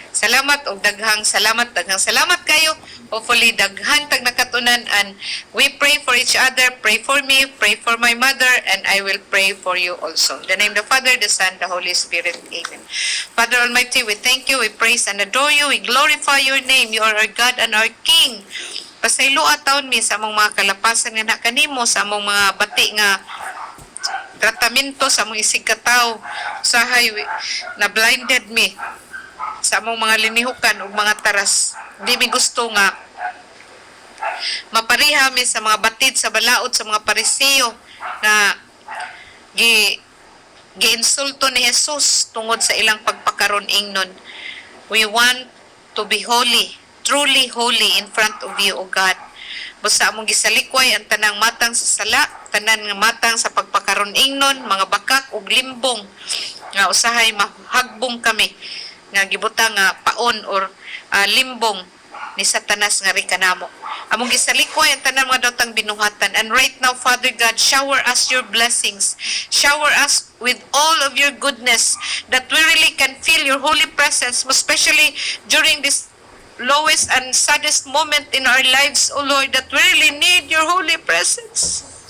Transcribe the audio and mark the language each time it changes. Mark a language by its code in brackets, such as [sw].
[ceb] Salamat og daghang salamat kayo. Hopefully daghan tag nakatunan, [en] and we pray for each other. Pray for me, pray for my mother, and I will pray for you also. In the name of the Father, the Son, the Holy Spirit. Amen. Father Almighty, we thank you, we praise and adore you, we glorify your name. You are our God and our King. [ceb] Pasaylo ataon mi sa among mga kalapasan nga na kanimo, sa among mga bati nga tratamento sa among isig ka tawo, usahay na blinded me sa among mga linihukan ug mga taras. Di mi gusto nga mapariha mi sa mga batid sa balaod sa mga Pariseo na giinsulto ni Jesus tungod sa ilang pagpakaron ingnon. [en] We want to be holy, truly holy in front of you, O God. [ceb] Basta among gisalikway ang tanang matang sa sala, tanan nga matang sa pagpakaron ingnon, mga bakak ug limbong nga usahay mahagbong kami nga gibutang nga paon or limbong ni Satanas nga rikanamo. Among gisalikway ang tanan mga dotang binuhatan, [en] and right now, Father God, shower us your blessings, shower us with all of your goodness, that we really can feel your holy presence, especially during this lowest and saddest moment in our lives, O Lord, that we really need your holy presence.